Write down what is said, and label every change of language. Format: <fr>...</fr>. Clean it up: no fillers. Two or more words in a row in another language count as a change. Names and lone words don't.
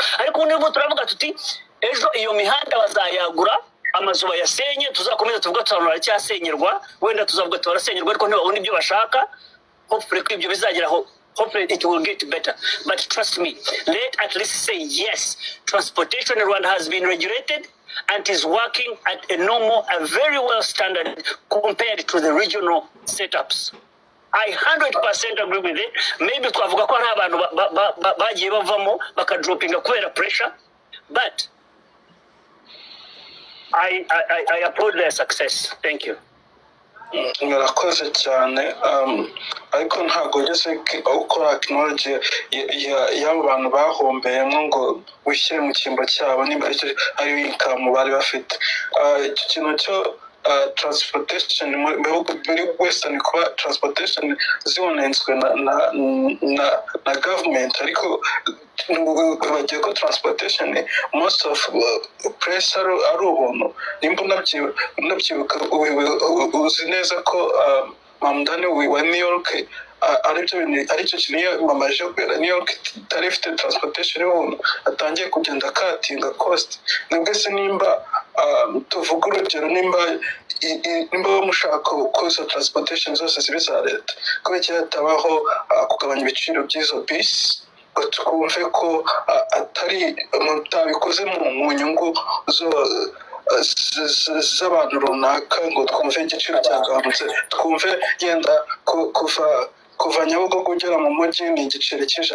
<rw>Ariko nubwo turavuga tuti ejo iyo mihanda bazayagura, amazu bayasenye, tuzakomeza tuvuga turanura cyasenyerwa, wenda tuzavuga turasenyerwa ariko ntibabona ibyo bashaka. Hopefully ko ibyo bizageraho,</rw> <en>hopefully it will get better. But trust me, let at least say yes, transportation in Rwanda has been regulated and is working at a normal, a very well standard compared to the regional setups. I 100% agree with it. Maybe</en> <rw>twavuga ko hari abantu bagiye bavamo bakadropinga kubera</rw> <en>pressure, but I applaud their success. Thank you.</en> <rw>murakoze cyane ariko ntabwo ugeze ukora acknowledge y'abo bantu bahombeyemo ngo wishyire mu cyimbo cyabo niba ari income bari bafite. Icyo kintu cyo transportation muri western kuba transportation zibonetswe na government, ariko bagiye ko transportation</rw> <en>most of place</en> <rw>ari ubuntu. Nimba unabyibuka uzi neza ko Mamdani wa New York aricyo kintu yamamaje kubera New York itari ifite transportation y'ubuntu, atangiye kugenda katinga cost. Nibwo se nimba tuvuga urugero nimba mushaka ko transportation zose zibe za leta, kubera ko hatabaho kugabanya ibiciro by'izo bisi, twumve ko atari mutabikoze mu nyungu z'abantu runaka ngo twumve igiciro cyagabanutse, twumve yenda kuva Nyabugogo ugera mu mujyi ni igiciro cy'ijana.</rw>